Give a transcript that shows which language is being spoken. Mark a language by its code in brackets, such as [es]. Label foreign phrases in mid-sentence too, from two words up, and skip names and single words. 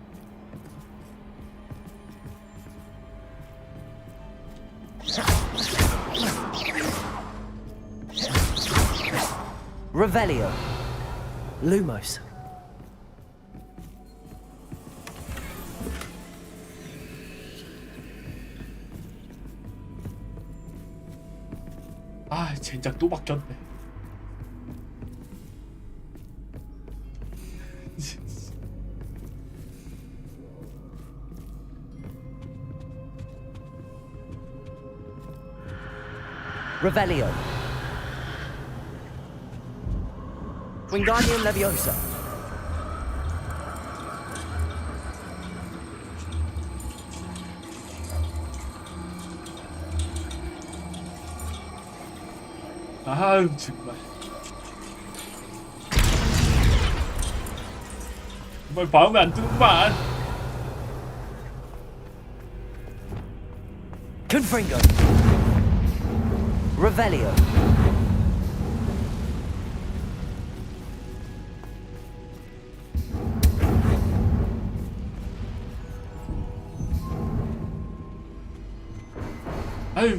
[la] Revelio. Lumos. [ko] 아 젠장 또 바뀌었네. [la] Revelio. Wingardium Leviosa. [ko] 아유 정말. 정말 마음에 안 드는구만. [la] Confringo. Revelio. [ko] 아유.